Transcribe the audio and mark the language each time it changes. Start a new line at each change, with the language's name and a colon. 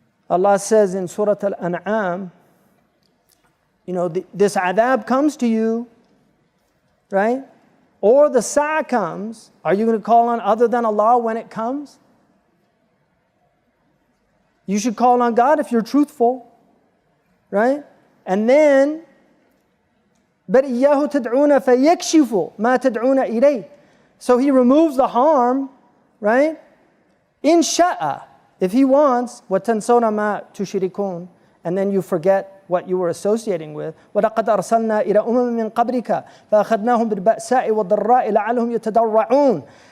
English: Allah says in Surah Al-An'am, this adab comes to you, right? Or the sa'a comes. Are you going to call on other than Allah when it comes? You should call on God if you're truthful, right? And then,
Arabic: بَلْ إِيَّاهُ تَدْعُونَ فَيَكْشِفُ مَا تَدْعُونَ إِلَيْهِ.
English: So He removes the harm, right? In sha'a, if He wants,
Arabic: وَتَنْسَوْنَ مَا تُشْرِكُونَ.
English: And then you forget what you were associating with.
Arabic: وَلَقَدْ أَرْسَلْنَا إِلَى أُمَمٍ مِّن قَبْلِكَ فَأَخَذْنَاهُمْ بِالْبَأْسَاءِ وَالضَّرَّاءِ لَعَلَّهُمْ يَتَضَرَّعُونَ.